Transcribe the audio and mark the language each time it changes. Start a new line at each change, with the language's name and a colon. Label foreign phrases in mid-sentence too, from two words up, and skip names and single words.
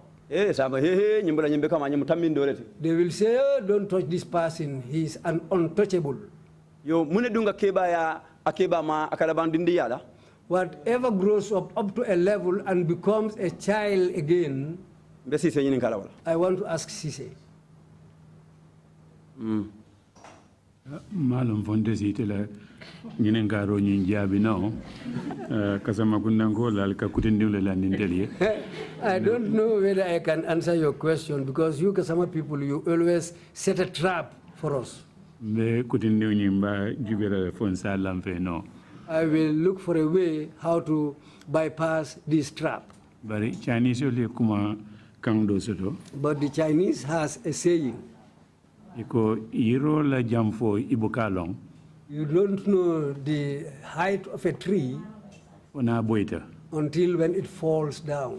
English: They will say, oh, don't touch this person, he's an untouchable. Whatever grows up to a level and becomes a child again, I want to ask Sise.
Mandingo: Malum fondesi tela ñinen garo ñi jabi no kasama kundango lal ka kutindule la nindeli.
English: I don't know whether I can answer your question because you Kasama people, you always set a trap for us.
Mandingo: Me kutindu ñimba jubera fonsa lamfe no.
English: I will look for a way how to bypass this trap. But the Chinese has a saying. You don't know the height of a tree until when it falls down.